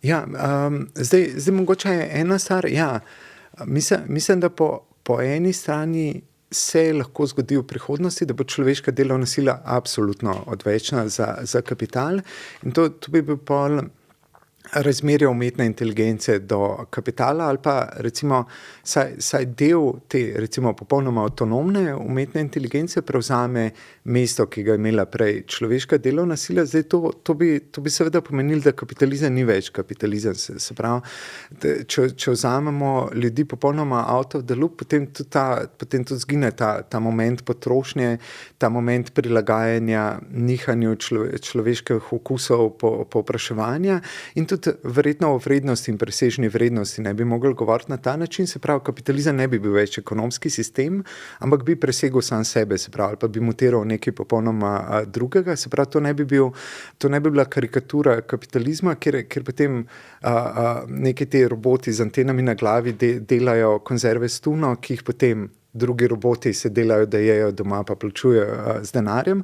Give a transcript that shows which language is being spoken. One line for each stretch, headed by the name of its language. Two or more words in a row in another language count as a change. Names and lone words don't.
Slovenian: Ja, zdaj mogoče je ena stvar, mislim, da po eni strani se lahko zgodi v prihodnosti, da bo človeška delovna sila absolutno odvečna za kapital in to bi bil pol razmerje umetne inteligence do kapitala ali pa recimo saj del te recimo popolnoma avtonomne umetne inteligence prevzame mesto, ki ga je imela prej človeška delovna sila. Zdaj to bi seveda pomenilo, da kapitalizem ni več kapitalizem. Se pravi, če vzamemo ljudi popolnoma
English: out of the loop,
Slovenian: potem tudi zgine ta moment potrošnje, ta moment prilagajanja nihanju človeških okusov povpraševanja in tudi verjetno o vrednosti in presežni vrednosti ne bi mogli govoriti na ta način, se pravi, kapitalizem ne bi bil več ekonomski sistem, ampak bi presegel sam sebe, se pravi, ali pa bi mutiral nekaj popolnoma drugega, se pravi, to ne bi bila karikatura kapitalizma, kjer potem neki te roboti z antenami na glavi delajo konzerve s tuno, ki jih potem drugi roboti se delajo, da jejo doma pa plačujejo z denarjem.